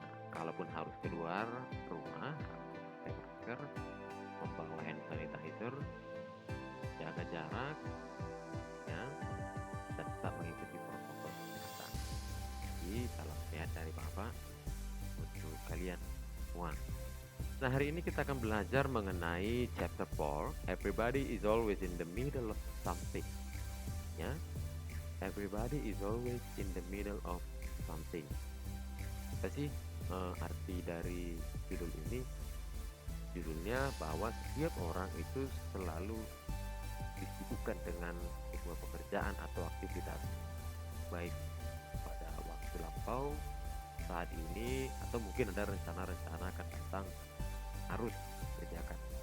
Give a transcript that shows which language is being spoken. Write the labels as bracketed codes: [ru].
[id] Kalaupun harus keluar rumah, pakai masker, membawa hand sanitizer, jaga jarak, ya, dan tetap mengikuti protokol kesehatan. Jadi salam sehat dari Bapak untuk kalian semua. Nah, hari ini kita akan belajar mengenai chapter 4. [en] Everybody is always in the middle of something. Ya, everybody is always in the middle of something. [id] Apa sih arti dari judul ini? Judulnya bahwa setiap orang itu selalu disibukkan dengan sebuah pekerjaan atau aktivitas, baik pada waktu lampau, saat ini, atau mungkin ada rencana-rencana akan datang harus kerjakan.